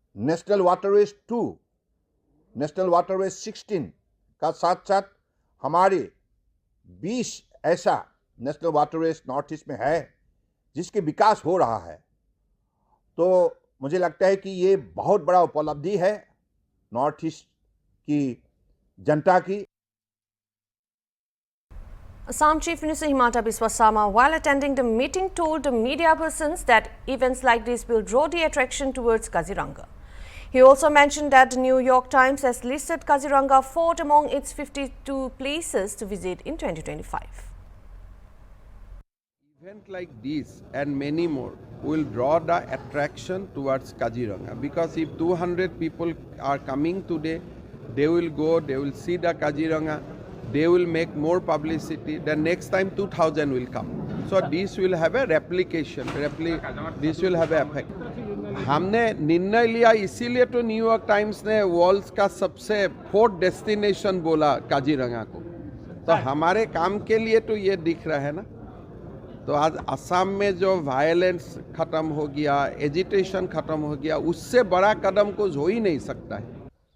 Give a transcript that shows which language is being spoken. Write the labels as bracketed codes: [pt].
[hi] National waterways 2, national waterways 16 का साथ साथ हमारे 20 ऐसा नेशनल वाटरवेज नॉर्थ ईस्ट में है जिसके विकास हो रहा है। तो मुझे लगता है कि ये बहुत बड़ा उपलब्धि है नॉर्थ ईस्ट की जनता की। [en] Assam Chief Minister Himanta Biswa Sarma, while attending the meeting, told the media persons that events like this will draw the attraction towards Kaziranga. He also mentioned that the New York Times has listed Kaziranga fourth among its 52 places to visit in 2025. Event like this and many more will draw the attraction towards Kaziranga, because if 200 people are coming today, they will go, they will see the Kaziranga, they will make more publicity, then next time 2000 will come. So this will have a replication, this will have an effect. [hi] हमने निर्णय लिया इसीलिए तो New York times ने world का सबसे fourth destination बोला काजीरंगा को, तो हमारे काम के लिए तो ये दिख रहा है ना। तो आज असम में जो वायलेंस खत्म हो गया, एजिटेशन खत्म हो गया, उससे बड़ा कदम कुछ हो ही नहीं सकता है।